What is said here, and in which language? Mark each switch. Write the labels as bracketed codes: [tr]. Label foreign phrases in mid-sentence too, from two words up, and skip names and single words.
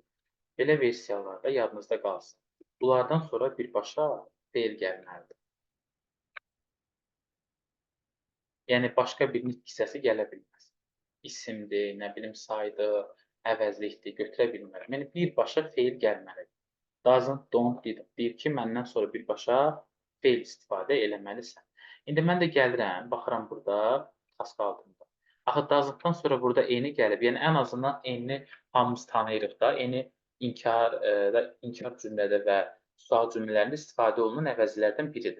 [az] Belə versiyalarda yadınızda qalsın. Bunlardan sonra birbaşa fe'l gəlməlidir. Yəni, başqa bir nitq hissəsi gələ bilməz. İsimdir, nə bilim, saydır, əvəzlikdir, götürə bilmərəm. Yəni, birbaşa fe'l gəlməlidir. [en] Doesn't, don't, didn't [az] deyir ki, məndən sonra birbaşa fe'l istifadə eləməlisən. İndi mən də gəlirəm, baxıram burada, task altında. Axı, doesn't-dan sonra burada eni gəlib. Yəni, ən azından eni hamımız tanıyırıq da. Eni inkar cümlədə və sual cümlələrində istifadə olunan əvəzilərdən biridir.